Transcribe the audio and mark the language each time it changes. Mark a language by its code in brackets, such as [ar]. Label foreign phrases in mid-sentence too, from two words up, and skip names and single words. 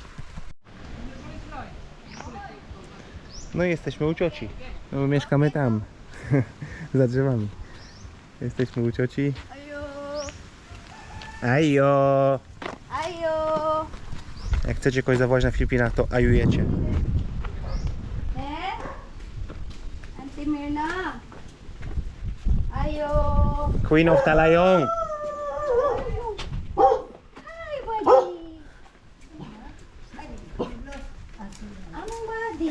[pl] No i jesteśmy u cioci. No, bo mieszkamy tam, za drzewami. Jesteśmy u cioci. Ajo! Ayo! Jak chcecie kogoś zawołać na Filipinach, to ajujecie. [en] Auntie Mirna! Ayo! Queen of Talayong! Hi, buddy! [tl] Anong buddy?